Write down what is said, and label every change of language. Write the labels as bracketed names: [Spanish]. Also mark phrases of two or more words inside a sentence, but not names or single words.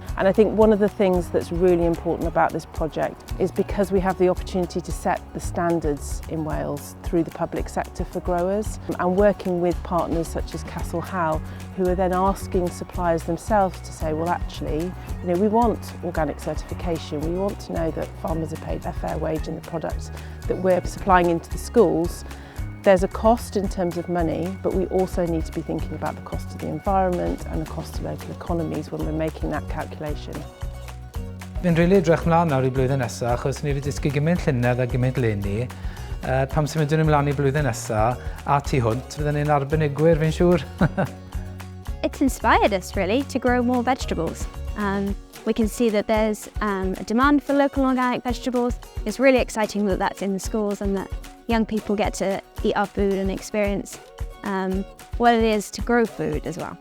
[English] And I think one of the things that's really important about this project is because we have the opportunity to set the standards in Wales through the public sector for growers and working with partners such as Castell Howell, who are then asking suppliers themselves to say, well actually, we want organic certification, we want to know that farmers are paid a fair wage in the products that we're supplying into the schools. There's a cost in terms of money, but we also need to be thinking about the cost of the environment and the cost of local economies when we're making that calculation. [Welsh] Fi'n rili edrych mlaen nawr I blwyddyn nesaf achos ni wedi dysgu gymaint llynedd a gymaint leni. Pam sy'n mynd yn ymlaen I blwyddyn nesaf a tu hwnt, fydden ni'n arbenigwyr fi'n siŵr. [English] It's inspired us really to grow more vegetables. We can see that there's a demand for local organic vegetables. It's really exciting that that's in the schools and that young people get to eat our food and experience what it is to grow food as well.